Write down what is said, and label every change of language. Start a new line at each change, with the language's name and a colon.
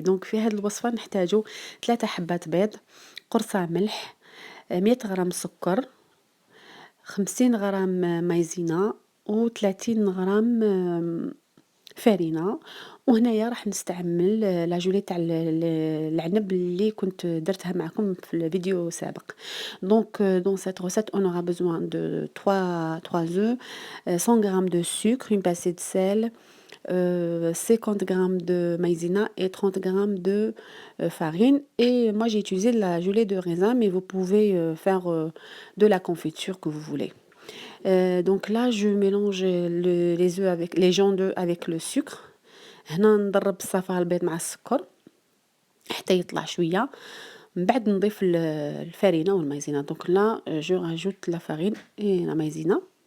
Arabic: دونك في هذه الوصفة نحتاجو 3 حبات بيض، قرصة ملح، 100 غرام سكر، 50 غرام مايزينا، و30 غرام فرينة. وهنايا راح نستعمل لا جولي تاع العنب اللي كنت درتها معكم في الفيديو سابق.
French: دونك dans cette recette on aura besoin de 3 œufs, 100 g de sucre, une pincée de sel, 50 g de maïzena et 30 g de farine. Et moi j'ai utilisé de la gelée de raisin, mais vous pouvez faire de la confiture que vous voulez. Donc là je mélange les œufs avec les jaunes d'œufs avec le sucre.
Arabic: هنا نضرب الصفار البيض مع السكر حتى يطلع شوية، من بعد نضيف الفرينة والمايزينا.
French: دونك لا جو راجوت لا فارين et la maïzena.